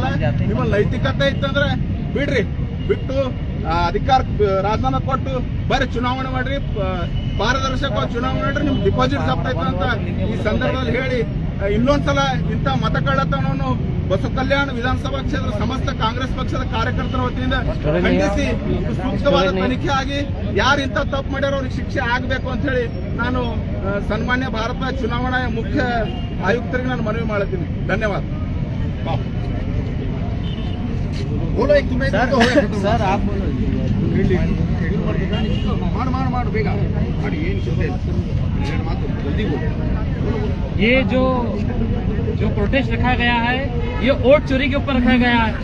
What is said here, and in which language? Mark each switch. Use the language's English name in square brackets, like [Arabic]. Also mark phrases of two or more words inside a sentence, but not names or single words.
[Kannada] ನಿಮ್ಮ ನೈತಿಕತೆ ಇತ್ತಂದ್ರೆ ಬಿಡ್ರಿ, ಬಿಟ್ಟು ಅಧಿಕಾರ ರಾಜೀನಾಮೆ ಕೊಟ್ಟು ಬರೀ ಚುನಾವಣೆ ಮಾಡ್ರಿ, ಪಾರದರ್ಶಕ ಚುನಾವಣೆ ಮಾಡ್ರಿ, ನಿಮ್ ಡಿಪಾಸಿಟ್ ಜಪ್ತಾಯ್ತು ಅಂತ ಈ ಸಂದರ್ಭದಲ್ಲಿ ಹೇಳಿ ಇನ್ನೊಂದ್ಸಲ ಇಂಥ ಮತ ಕಳ್ಳತನವನ್ನು ಬಸವಕಲ್ಯಾಣ ವಿಧಾನಸಭಾ ಕ್ಷೇತ್ರ ಸಮಸ್ತ ಕಾಂಗ್ರೆಸ್ ಪಕ್ಷದ ಕಾರ್ಯಕರ್ತರ ವತಿಯಿಂದ ಖಂಡಿಸಿ ಸೂಕ್ತವಾದ ತನಿಖೆ ಆಗಿ ಯಾರು ಇಂಥ ತಪ್ಪು ಮಾಡ್ಯಾರೋ ಅವ್ರಿಗೆ ಶಿಕ್ಷೆ ಆಗಬೇಕು ಅಂತ ಹೇಳಿ ನಾನು ಸನ್ಮಾನ್ಯ ಭಾರತ ಚುನಾವಣಾ ಮುಖ್ಯ ಆಯುಕ್ತರಿಗೆ ನಾನು ಮನವಿ ಮಾಡುತ್ತೀನಿ. ಧನ್ಯವಾದ. [Hindi] सर आप मार बेगा ये जो प्रोटेस्ट रखा गया है ये वोट चोरी के ऊपर रखा गया है।